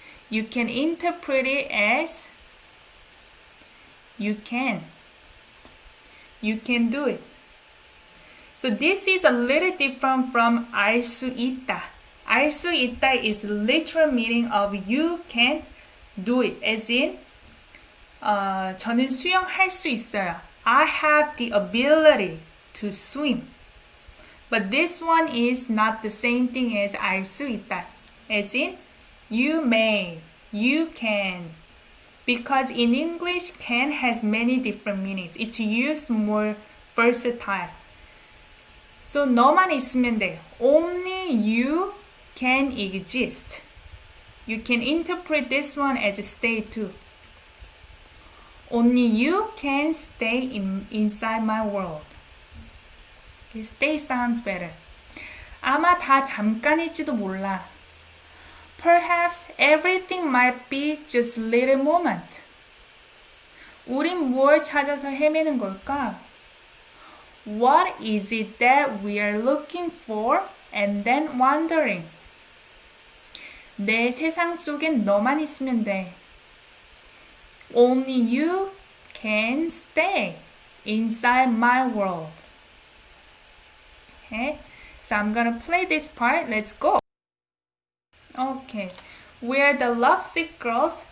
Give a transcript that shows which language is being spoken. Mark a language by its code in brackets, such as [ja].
[en] You can interpret it as you can. You can do it. So this is a little different from [ko] 알 수 있다. 알 수 있다 [en] is literal meaning of you can do it. As in, [ko] 저는 수영할 수 있어요. [en] I have the ability to swim. But this one is not the same thing as [ko] 알 수 있다. [en] As in, you may, you can. Because in English, can has many different meanings. It's used more versatile. So [ko] 너만 있으면 돼. [en] Only you can exist. You can interpret this one as a state too. Only you can stay inside my world. Okay, stay sounds better. [ko] 아마 다 잠깐일지도 몰라. [en] Perhaps everything might be just little moment. [ko] 우린 뭘 찾아서 헤매는 걸까? [en] What is it that we are looking for and then wondering? [ko] 내 세상 속엔 너만 있으면 돼. [en] Only you can stay inside my world. Okay, so I'm gonna play this part. Let's go. Okay, we're the lovesick girls.